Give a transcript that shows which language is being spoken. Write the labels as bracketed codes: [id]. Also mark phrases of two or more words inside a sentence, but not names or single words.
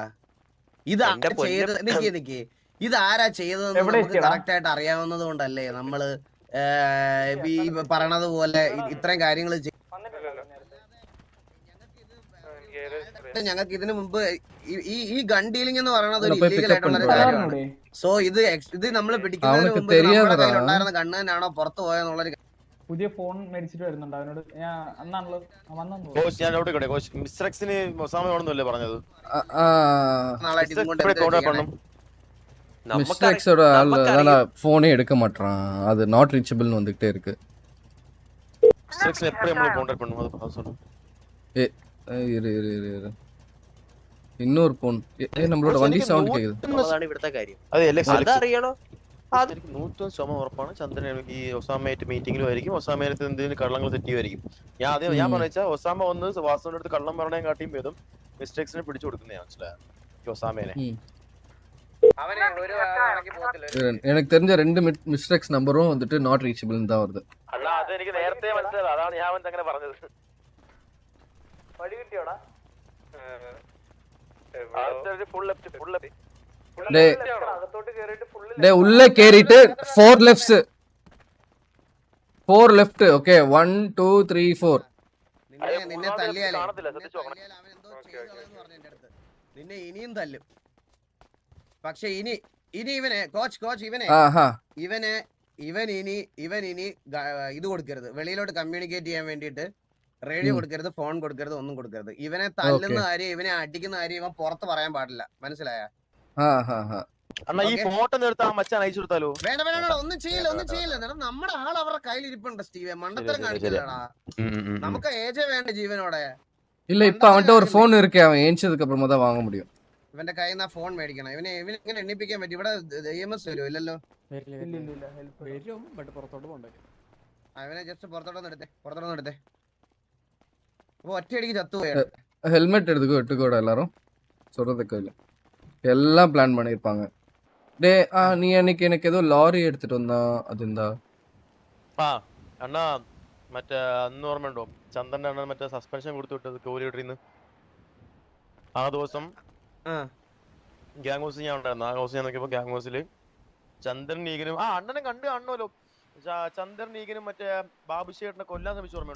[ml] ഇതാ ചെയ്ത് നിക്ക് ഇതാരാ ചെയ്തതെന്ന് നമുക്ക് കറക്റ്റ് ആയിട്ട് അറിയാവുന്നത് കൊണ്ടല്ലേ നമ്മള് ഈ പറയണത് പോലെ ഇത്രയും കാര്യങ്ങൾ ഞങ്ങൾക്ക് ഇതിനു മുമ്പ് ഈ [en] gun dealing [ml] എന്ന് പറയുന്നത് ഒരു ഇല്ലീഗൽ ആയിട്ടുള്ള ഒരു കാര്യമാണ്. സോ ഇത് നമ്മൾ പിടിക്കുന്നതിന് മുമ്പ് നമ്മുടെ കയ്യിലുണ്ടായിരുന്ന ഗണ്ണ് തന്നെയാണോ പുറത്തു പോയെന്നുള്ളൊരു പുതിയ ഫോൺ മേടിച്ചിട്ട് വരുന്നുണ്ട് അവനോട്. ഞാൻ അന്നാണല്ലോ വന്നു. കോച്ച് ഞാൻ അവിടെ കോച്ച് മിസ്റ്റർ എക്സിന് ഒസാമ വേണമെന്നല്ലേ പറഞ്ഞത്? നാളായിട്ട് ഇതും കൊണ്ട് എന്താ ചെയ്യണേ? [ta] மிஸ்டர் எக்ஸோட அதனால ஃபோனே எடுக்க மாட்டான், அது [en] not reachable [ta] வந்துகிட்டே இருக்கு. மிஸ்டர் எக்ஸ் எப்போ நம்ம கான்டாக்ட் பண்ணுவோம் அது சொல்லு. இரு இன்னொரு போன். நம்மளோட வண்டி சவுண்ட் கேக்குது. [ml] അതാണ് ഇവിടുത്തെ കാര്യം. അത് എൽഎക്സ് അതറിയണോ? അത് എനിക്ക് 100% ഉറപ്പാണ്. ചന്ദ്രൻ ഈ ഒസാമയായിട്ട് മീറ്റിംഗിലും ആയിരിക്കും, ഒസാമയുടെ എന്തെങ്കിലും കള്ളങ്ങൾ തെറ്റ് ചെയ്യുമായിരിക്കും. ഞാൻ പറഞ്ഞാൽ ഒസാമ വന്ന് വാസുവിന്റെ അടുത്ത് കള്ളം പറഞ്ഞേം കാട്ടിയും ഭേദം മിസ്റ്റർ എക്സിനെ പിടിച്ചു കൊടുക്കുന്നതാണ്, മനസ്സിലായോ? ഒസാമേനെ [ta] எனக்கு தெரிஞ்ச 2 மிஸ்டர் எக்ஸ் நம்பரும் வந்துட்டு [en] not reachable [ta] தான் வருது. [ml] അല്ല അത് എനിക്ക് നേരത്തെ മനസ്സിലായത്, അതാണ് ഞാൻ അങ്ങനെ പറഞ്ഞത്. വഴി കിട്ടിയോടാ? [ta] உள்ள கேறிட்டு 4 லெஃப்ட். ஓகே 1 2 3 4. [ml] നിന്നെ തല്ലിയാലേ അവൻ എന്തോ ചെയ്തോളെന്ന് പറഞ്ഞു എന്റെ അടുത്ത്. നിന്നെ ഇനിയും തല്ലും. പക്ഷെ ഇനി ഇവനെ കോച്ച് ഇവൻ ഇനി ഇത് കൊടുക്കരുത്, വെളിയിലോട്ട് കമ്മ്യൂണിക്കേറ്റ് ചെയ്യാൻ വേണ്ടിയിട്ട് റേഡിയോ കൊടുക്കരുത്, ഫോൺ കൊടുക്കരുത്, ഒന്നും കൊടുക്കരുത്. ഇവനെ തല്ലുന്ന കാര്യം, ഇവനെ അടിക്കുന്ന കാര്യം ഇവൻ പുറത്ത് പറയാൻ പാടില്ല, മനസ്സിലായ? ഈ ഫോട്ടോ എടുത്ത് ആ മച്ചാൻ അയച്ചു കൊടുത്താലോ? വേണ്ട ഒന്നും ചെയ്യില്ല. നമ്മുടെ ആൾ അവരുടെ കയ്യിലിരിപ്പുണ്ട് സ്റ്റീവേ, മണ്ടത്തരം കാണിക്കില്ലടാ. നമുക്ക് ഏജ് വേണ്ട ജീവനോടെ. [ta] இல்ல இப்ப அவன்கிட்ட ஒரு போன் இருக்கு, அவன் ஏஞ்சதுக்கு அப்புறமா தான் வாங்க முடியும். [ml] ഇവന്റെ കയ്യിൽ നിന്ന് ഫോൺ മേടിക്കണം. ഇവനെ ഇങ്ങനെ എണ്ണിപ്പിക്കാൻ പറ്റും. ഇവിടെ EMS വരുമോ? ഇല്ലല്ലോ. വരും, ബട്ട് പുറത്തോട്ട് പോകണ്ടേ. അവനെ ജസ്റ്റ് പുറത്തോട്ടൊന്ന് എടുത്തേ. അപ്പൊ ഒറ്റയടിക്ക് ചത്തുപോയ [ta] ஹெல்மெட் எடுத்துக்கோட எல்லாரும் சொல்றதுக்கு இல்ல, எல்லாம் பிளான் பண்ணிருப்பாங்க. டே நீ அன்னைக்கு எனக்கு ஏதோ லாரி எடுத்துட்டு வந்தா, அது இருந்தா [ml] അണ്ണാ മറ്റേ അന്ന് ഓർമ്മയുണ്ടോ ചന്ദ്രന്റെ അണ്ണൻ മറ്റേ സസ്പെൻഷൻ കൊടുത്തു വിട്ടത് കോരിയിട്ടിന്ന്? ആ ദിവസം [en] gang house [ml] ഞാൻ ഉണ്ടായിരുന്നു. ആ ഹൗസ് ഞാൻ നോക്കിയപ്പോ [en] gang house [ml] ചന്ദ്രൻ നീകനും അണ്ണനെ കാണുമല്ലോ. ചന്ദ്രൻ നീകനും മറ്റേ ബാബുശേട്ടനെ കൊല്ലാൻ ശ്രമിച്ചു, ഓർമ്മയുണ്ടോ?